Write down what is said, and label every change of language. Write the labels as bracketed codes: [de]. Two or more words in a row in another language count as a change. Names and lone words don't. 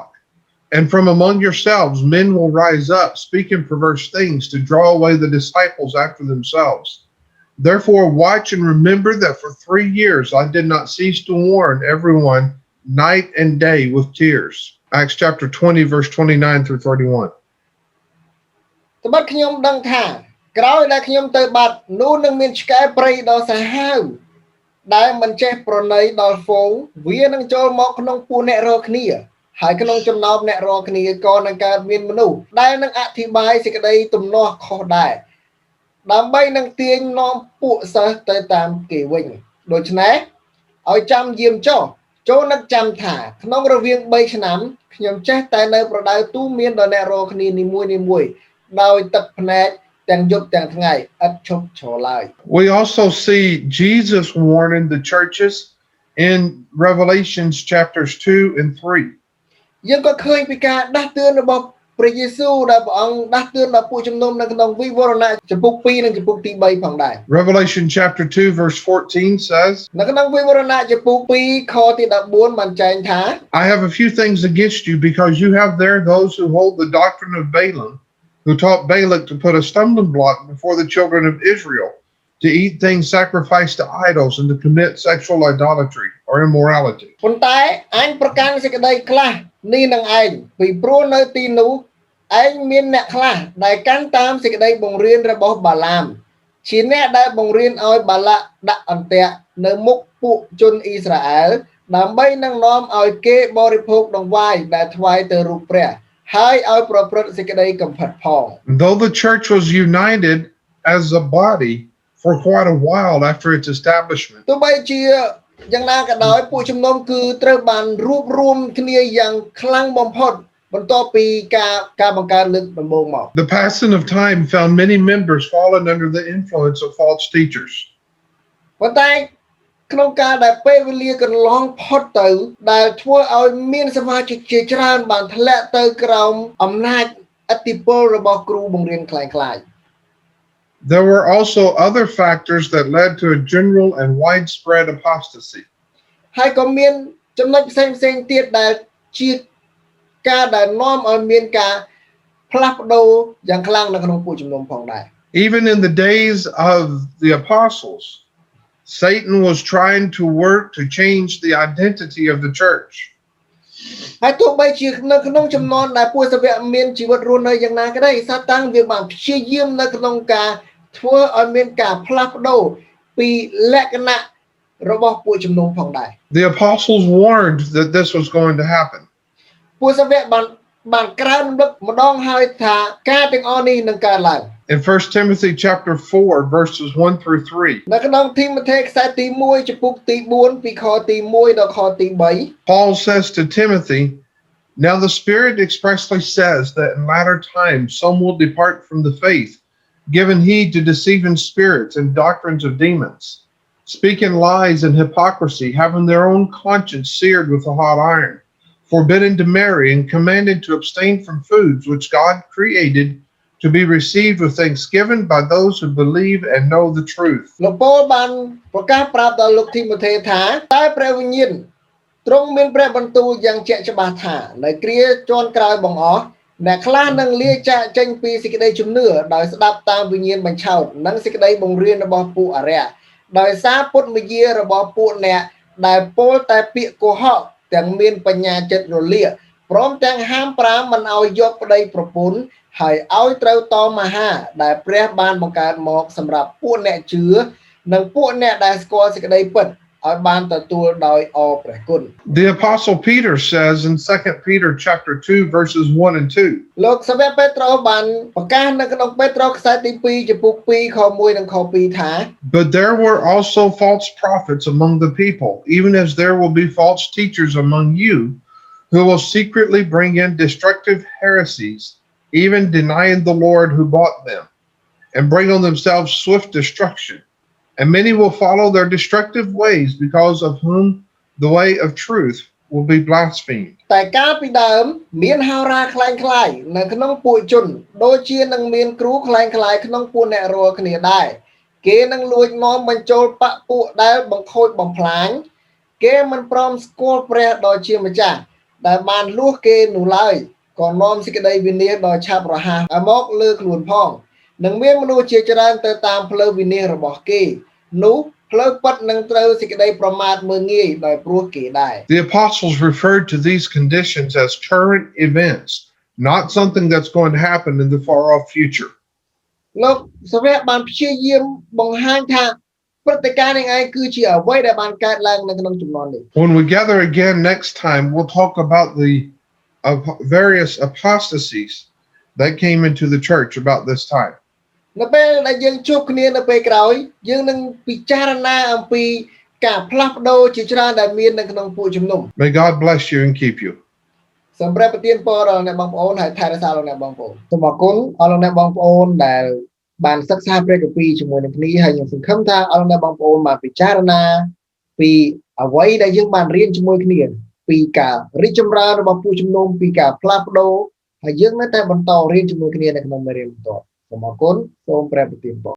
[en] And from among yourselves, men will rise up, speaking perverse things to draw away the disciples after themselves. Therefore, watch and remember that for 3 years I did not cease to warn everyone night and day with tears. Acts chapter 20, verse 29 through 31. [km] ត្បិតខ្ញុំដឹងថាក្រោយដែលខ្ញុំទៅបាត់នោះនឹងមានឆ្កែព្រៃដ៏សាហាវដែលមិនចេះប្រណីដល់ហ្វូងវា នឹងចូលមកក្នុងពួកអ្នករាល់គ្នាហើយក្នុងចំណោមអ្នករាល់គ្នាក៏នឹងកើតមានមនុស្សដែលនឹងអធិប្បាយសេចក្តីទំនាស់ខុសដែរដើម្បីនឹងទាញនាំពួកសិស្សទៅតាមគេវិញដូច្នេះឲ្យចាំយាមចុះចូលនឹកចាំថាក្នុងរវាង3ឆ្នាំខ្ញុំចេះតែនៅប្រដៅទូមានដល់អ្នករាល់គ្នានីមួយៗដោយទឹកភ្នែកទាំងយប់ទាំងថ្ងៃឥតឈប់ឈរឡើយ [en] We also see Jesus warning the churches in Revelations chapters 2 and 3. [km] យើងក៏ឃើញពីការដាស់តឿនរបស់ព្រះយេស៊ូវដែលព្រះអង្គដាស់តឿនដល់ពួកជំនុំនៅក្នុងវិវរណៈចំពុក2និងចំពុកទី3ផងដែរ [en] Revelation chapter 2 verse 14 says, [km] នៅក្នុងវិវរណៈចំពុក2ខទី14បានចែងថា [en] I have a few things against you because you have there those who hold the doctrine of Balaam, who taught Balak to put a stumbling block before the children of Israel, to eat things sacrificed to idols and to commit sexual idolatry or immorality. [km] ប៉ុន្តែអញប្រកាន់សេចក្តីខ្លះនេះនឹងឯងពីព្រោះនៅទីនោះឯងមានអ្នកខ្លះដែលកាន់តាមសេចក្តីបង្រៀនរបស់បាឡាមជាអ្នកដែលបង្រៀនឲ្យបាឡាក់ដាក់អន្ទាក់នៅមុខពួកជនអ៊ីស្រាអែលដើម្បីនឹងនាំឲ្យគេបរិភោគដង្វាយដែលថ្វាយទៅរូបព្រះហើយឲ្យប្រព្រឹត្តសេចក្តីកំផិតផង [en] Though the church was united as a body for quite a while after its establishment, [km] ទោះបីជាយ៉ាងណាក៏ដោយពួកជំនុំគឺត្រូវបានរួបរวมគ្នាយ៉ាងខ្លាំងបំផុតបន្ទាប់ពីការបង្កើតលើកដំបូងមក [en] the passing of time found many members fallen under the influence of false teachers. [km] ប៉ុន្តែក្នុងការដែលពេលវេលាកន្លងផុតទៅដែលធ្វើឲ្យមានសមាជិកជាច្រើនបានធ្លាក់ទៅក្រោមអំណាចឥទ្ធិពលរបស់គ្រូបង្រៀនคล้ายៗ [en] There were also other factors that led to a general and widespread apostasy. [km] ហើយក៏មានចំណុចផ្សេងៗទៀតដែលជាការដែលនាំឲ្យមានការផ្លាស់ប្ដូរយ៉ាងខ្លាំងនៅក្នុងពួកជំនុំផងដែរ [en] Even in the days of the apostles, Satan was trying to work to change the identity of the church. [km] ហើយទោះបីជានៅក្នុងចំនួនដែលពួកសាវកមានជីវិតរស់នៅយ៉ាងណាក៏ដោយសាតាំងវាបានព្យាយាមនៅក្នុងការធ្វើឲ្យមានការផ្លាស់ប្ដូរពីលក្ខណៈរបស់ពួកជំនុំផងដែរ [en] The apostles warned that this was going to happen. [km] ពួកសាវកបានក្រើនរំលឹកម្ដងហើយថាការទាំងអស់នេះនឹងកើតឡើង [en] In 1 Timothy chapter 4 verses 1 through 3, [km] នៅក្នុងទីម៉ូថេខ្សែទី1ចំពុកទី4ពីខទី1ដល់ខទី3 [en] Paul says to Timothy, Now the Spirit expressly says that in latter times some will depart from the faith, giving heed to deceiving spirits and doctrines of demons, speaking lies and hypocrisy, having their own conscience seared with a hot iron, forbidden to marry and commanded to abstain from foods which God created to be received with thanksgiving by those who believe and know the truth. [km] លោកប៉ូលបានប្រកាសប្រាប់ដល់លោកទីម៉ូថេថាតែព្រះវិញ្ញាណទ្រង់មានព្រះបន្ទូលយ៉ាងជាក់ច្បាស់ថានៅគ្រាជាន់ក្រោយបង្អ ស់អ្នកខ្លះនឹងលាចាកចេញពីសេចក្តីជំនឿដោយស្ដាប់តាមវិញ្ញាណបញ្ឆោតនិងសេចក្តីបង្រៀនរបស់ពួកអរិយដោយសារពុទ្ធវិជ្ជារបស់ពួកអ្នកដែលពោលតែពាក្យកុហកទាំងមានបញ្ញាចិត្តរលាកព្រមទាំងហាមប្រាមមិនឲ្យយកប្តីប្រពន្ធហើយឲ្យត្រូវតមហាដែលព្រះបានបង្កើតមកសម្រាប់ពួកអ្នកជឿនិងពួកអ្នកដែលស្គាល់សេចក្តីពិតឲ្យបានទទួលដោយអរព្រះគុណ [en] The apostle Peter says in 2 Peter chapter 2 verses 1 and 2, [km] លោកសាវកពេត្រុសបានប្រកាសនៅក្នុងពេត្រុសខ្សែទី2ចំពុក2ខ1និងខ2ថា [en] But there were also false prophets among the people, even as there will be false teachers among you, who will secretly bring in destructive heresies, even denying the Lord who bought them, and bring on themselves swift destruction. And many will follow their destructive ways, because of whom the way of truth will be blasphemed. [km] តែកាលពីដើមមានហោរាខ្លែងខ្លាយនៅក្នុងពួកជនដូចជានឹងមានគ្រូខ្លែងខ្លាយក្នុងពួកអ្នករាល់គ្នាដែរគេនឹងលួចនាំបញ្ចូលបពពួកដែលបង្ខូចបំផ្លាញគេមិនព្រមស្គាល់ព្រះដ៏ជាម្ចាស់ដែលបានលួសគេនោះឡើយក៏នាំសេចក្តីវិនាសដ៏ឆាប់រហ័សមកលើខ្លួនផងនឹងមានមនុស្សជាច្រើនទៅតាមផ្លូវវិនាសរបស់គេនោះផ្លូវពិតនឹងត្រូវសេចក្តីប្រមាថមើលងាយដោយព្រោះគេដែរ [en] The apostles referred to these conditions as current events, not something that's going to happen in the far off future. [km] លោកសាវកបានព្យាយាមបង្ហាញថាព្រឹត្តិការណ៍នេះឯងគឺជាអ្វីដែលបានកើតឡើងនៅក្នុងជំនាន់នេះ [en] When we gather again next time, we'll talk about the various apostasies that came into the church about this time. [km] នៅពេលដែលយើងជួបគ្នានៅពេលក្រោយយើងនឹងពិចារណាអំពីការផ្លាស់ប្ដូរជាច្រើនដែលមាននៅក្នុងពួកជំនុំ [en] May God bless you and keep you. [km] សូមព្រះប្រទានពរដល់អ្នកបងប្អូនហើយថែរក្សាលោកអ្នកបងប្អូនសូមអរគុណអរលោកអ្នកបងប្អូនដែលបានសិក្សាព្រះគម្ពីរជាមួយនឹងគ្នាហើយខ្ញុំសង្ឃឹមថាអរលោកអ្នកបងប្អូនបានពិចារណាពីអ្វីដែលយើងបានរៀនជាមួយគ្នាពីការរីកចម្រើនរបស់ពួកជំនុំពីការផ្លាស់ប្ដូរហើយយើងនៅតែបន្តរៀនជាមួយគ្នានៅក្នុងមេរៀនបន្តសូមអរគុណសូមព្រះប្រទានពរ